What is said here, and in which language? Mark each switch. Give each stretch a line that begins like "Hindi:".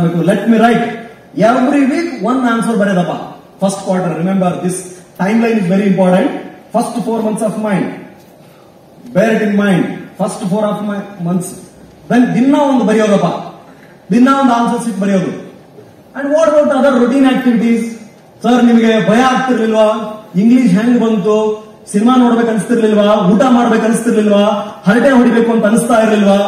English: let me write every week 1 answer
Kannada: ಬರೆದಪ್ಪ.
English: First quarter, remember this time line is very important. First 4 months of mind, bear it in mind. First 4 months, then
Kannada: ದಿನ ಒಂದು ಬರೆಯೋದಪ್ಪ, ದಿನ ಒಂದು answer sheet ಬರೆಯೋದು.
English: And what about other routine activities?
Kannada: Sir ನಿಮಗೆ ಭಯ ಆಗ್ತಿರ್ಲಿಲ್ವಾ? English ಹೆಂಗ್ ಬಂತು? Cinema ನೋಡ್ಬೇಕು ಅನಿಸ್ತಿರ್ಲಿಲ್ವಾ? ಊಟ ಮಾಡ್ಬೇಕು ಅನಿಸ್ತಿರ್ಲಿಲ್ವಾ? ಹರಟೆ ಹೊಡಿಬೇಕು ಅಂತ ಅನಿಸ್ತಾ ಇರ್ಲಿಲ್ವಾ?